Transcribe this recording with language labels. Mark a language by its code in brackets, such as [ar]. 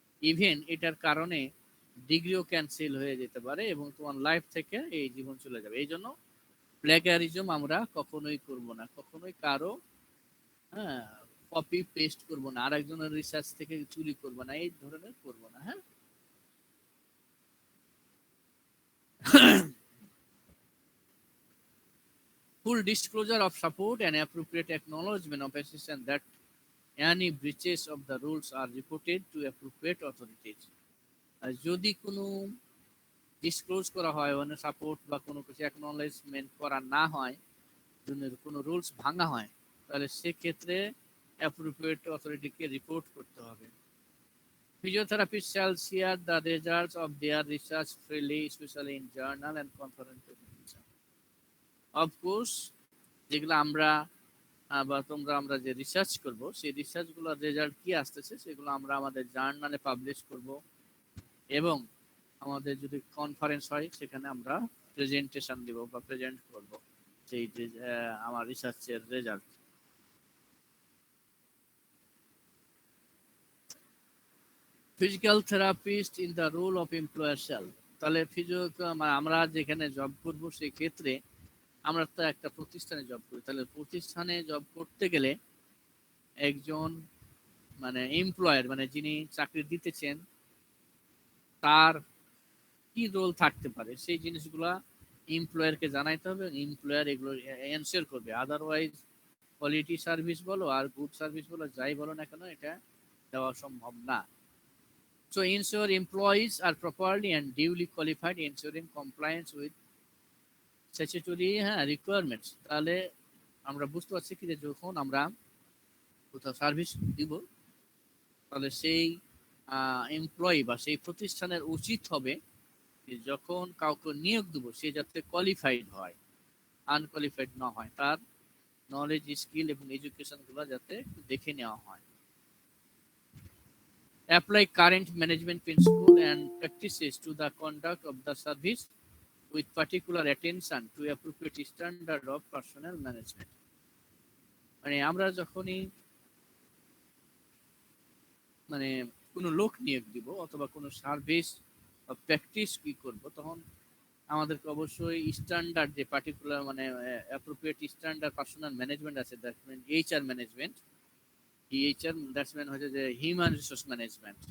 [bn] Even এটার কারণে ডিগ্রিও cancel হয়ে যেতে পারে এবং তোমার লাইফ থেকে এই জীবন চলে যাবে। এই জন্য প্লেগারিজম আমরা কখনোই করব না, কখনোই কারো হ্যাঁ কপি পেস্ট করব না, আরেকজনের রিসার্চ থেকে চুরি করব না, এই ধরনের করব না। [en] হ্যাঁ, full disclosure of support and appropriate acknowledgement of assistance that any breaches of the rules are reported to appropriate authorities. [bn] আর যদি কোনো ডিসক্লোজ করা হয় মানে সাপোর্ট বা কোনো কিছু অ্যাকনলেজমেন্ট করা না হয়, যদি কোনো রুলস ভাঙা হয়, তাহলে সেক্ষেত্রে অ্যাপ্রোপ্রিয়েট অথরিটিকে রিপোর্ট করতে হবে। [en] Physiotherapists shall share the results of their research freely, especially in journal and conference presentation. Of course, [bn] যেগুলো আমরা বা তোমরা আমরা যে রিসার্চ করব সেই রিসার্চগুলোর রেজাল্ট কি আসতেছে সেগুলো আমরা আমাদের জার্নালে পাবলিশ করব, এবং আমাদের যদি কনফারেন্স হয় সেখানে আমরা প্রেজেন্টেশন দিব বা প্রেজেন্ট করব সেই আমার রিসার্চের result. [en] physical therapist in the role of employer shall, [bn] তাহলে আমরা যেখানে জব করব সেই ক্ষেত্রে আমরা তো একটা প্রতিষ্ঠানে জব করি, তাহলে প্রতিষ্ঠানে জব করতে গেলে একজন মানে এমপ্লয়ার মানে যিনি চাকরি দিতেছেন তার কি রোল থাকতে পারে সেই জিনিসগুলা এমপ্লয়ারকে জানাইতে হবে, এমপ্লয়ার এগুলো এনশিওর করবে। আদারওয়াইজ কোয়ালিটি সার্ভিস বলো আর গুড সার্ভিস বলো যাই বলো না কেন এটা দেওয়া সম্ভব না। [en] So ensure employees are properly and duly qualified, ensuring compliance with statutory requirements. [bn] তাহলে আমরা বুঝতে পারছি কি যে যখন আমরা কোথাও সার্ভিস দিব তাহলে সেই এমপ্লয়ি বা সেই প্রতিষ্ঠানের উচিত হবে যখন কাউকে নিয়োগ দেবো সে যাতে কোয়ালিফাইড হয়, আনকোয়ালিফাইড না হয়, তার নলেজ স্কিল এবং এডুকেশন গুলো যাতে দেখে নেওয়া হয়। [en] Apply current management principle and practices to the conduct of the service with particular attention to appropriate standard of personnel management. [bn] মানে আমরা যখনই মানে কোনো লোক নিয়োগ দিব অথবা কোনো সার্ভিস বা প্র্যাকটিস কি করব তখন আমাদেরকে অবশ্যই স্ট্যান্ডার্ড যে পার্টিকুলার মানে অ্যাপ্রোপ্রিয়েট স্ট্যান্ডার্ড পার্সোনাল ম্যানেজমেন্ট আছে, [en] that mean HR management, [bn] HR that's mean হচ্ছে যে হিউম্যান রিসোর্স ম্যানেজমেন্ট।